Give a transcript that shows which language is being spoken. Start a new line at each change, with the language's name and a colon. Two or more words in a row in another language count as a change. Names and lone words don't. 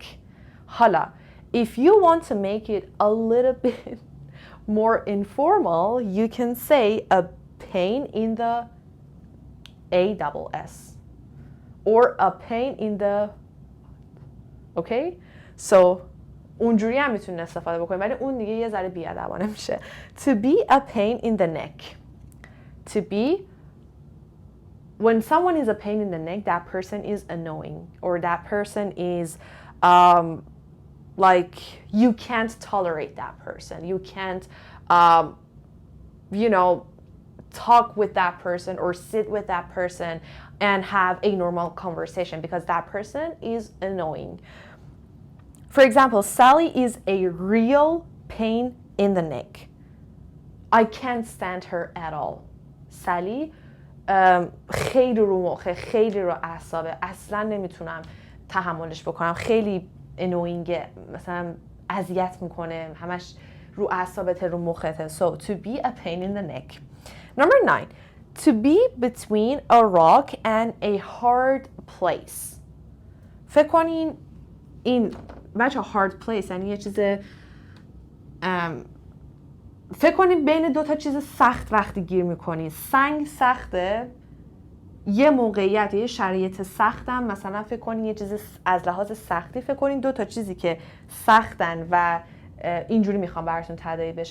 English: حالا, if you want to make it a little bit more informal, you can say a pain in the ASS. Or a pain in the, okay?
Persian: So اونجوری هم میتونین استفاده بکنید ولی اون دیگه یه ذره بی‌ادبانه میشه.
English: To be a pain in the neck. To be, when someone is a pain in the neck, that person is annoying. Or that person is like, you can't tolerate that person. You can't, talk with that person or sit with that person and have a normal conversation because that person is annoying. For example, Sally is a real pain in the neck. I can't stand her at all.
Persian: Sally خیلی رو مخه، خیلی رو اعصابه، اصلا نمیتونم تحملش بکنم، خیلی annoyingه، مثلا اذیت میکنه، همش رو اعصابته، رو مخته.
English: So to be a pain in the neck. Number 9. To be between a rock and a hard place.
Persian: فکر کنین این بچه
English: hard place
Persian: یعنی یه چیز فکر کنین بین دو تا چیز سخت وقتی گیر میکنی. سنگ سخته، یه موقعیت، یه شرایط سختم، مثلا فکر کنین یه چیز از لحاظ سختی، فکر کنین دو تا چیزی که سختن و اینجوری میخوام براتون تداعی بشه.